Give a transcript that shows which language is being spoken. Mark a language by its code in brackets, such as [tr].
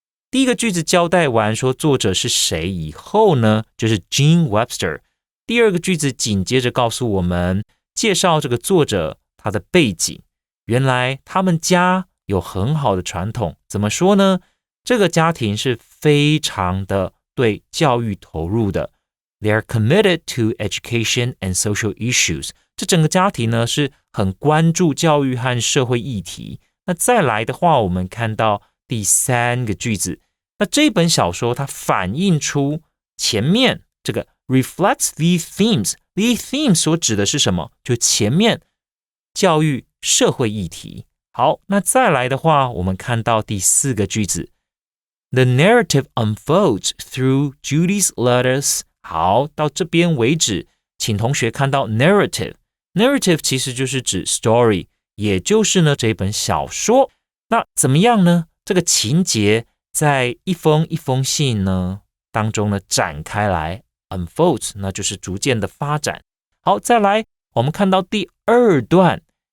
[zh] 第一个句子交代完说作者是谁以后呢，就是 Jean Webster。第二个句子紧接着告诉我们，介绍这个作者他的背景。原来他们家有很好的传统，怎么说呢？这个家庭是非常的对教育投入的。 [en] They are committed to education and social issues. [zh] 这整个家庭呢是很关注教育和社会议题。那再来的话，我们看到第三个句子。那这本小说它反映出前面这个 [en] reflects these themes。 These themes [zh] 所指的是什么？就前面教育社会议题。好，那再来的话，我们看到第四个句子。 [en] The narrative unfolds through Judy's letters. [zh] 好，到这边为止，请同学看到 narrative。narrative 其实就是指 story， 也就是呢这本小说。那怎么样呢？这个情节在一封一封信呢当中呢展开来 unfolds， 那就是逐渐的发展。好，再来，我们看到第二段